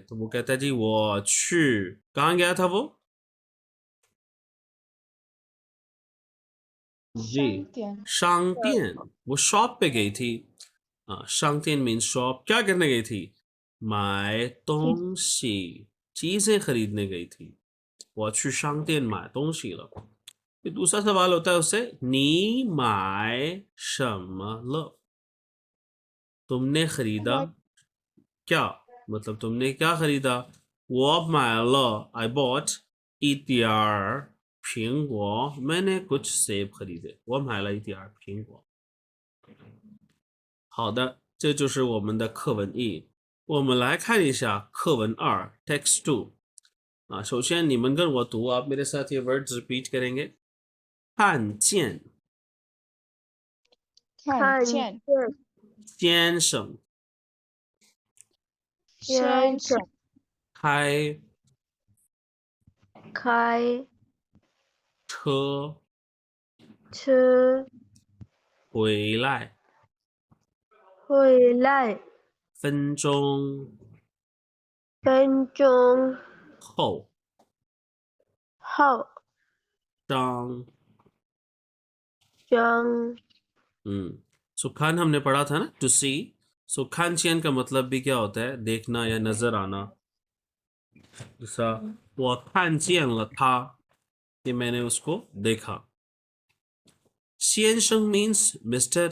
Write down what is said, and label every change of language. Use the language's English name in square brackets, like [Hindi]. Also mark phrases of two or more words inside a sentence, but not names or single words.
[Hindi] तो वो कहता है जी 我去 कहाँ गया था वो? जी [Chinese] 商店 [Hindi] 商店 वो शॉप पे गई थी. 商店 means शॉप. क्या करने गई थी? 买东西 चीजें खरीदने गई थी. [Chinese] 我去商店买东西了. [Hindi] फिर दूसरा सवाल होता है उससे [Chinese] 你买什么了? [Hindi] तुमने खरीदा [English] What? [Hindi] क्या? मतलब तुमने क्या खरीदा? [Chinese] 我买了 [English] I bought [Chinese] 一点儿苹果 [Hindi] मैंने कुछ सेब खरीदे. [Chinese] 我买了一点儿苹果. 好的，这就是我们的课文1。我们来看一下课文2 text 2。首先你们跟我读, [Hindi] आप मेरे साथ ये [English] words repeat [Hindi] करेंगे. [Chinese] 看见看见先生先生开开车车回来回来分钟分钟后后张张 [Hindi] सो खान हमने पढ़ा था ना [English] to see. [Hindi] सो [Chinese] 看见 [Hindi] का मतलब भी क्या होता है? देखना या नजर आना. जैसा वो [Chinese] 看见了 [Hindi] था कि मैंने उसको देखा. [Chinese] 先生 [English] means Mister.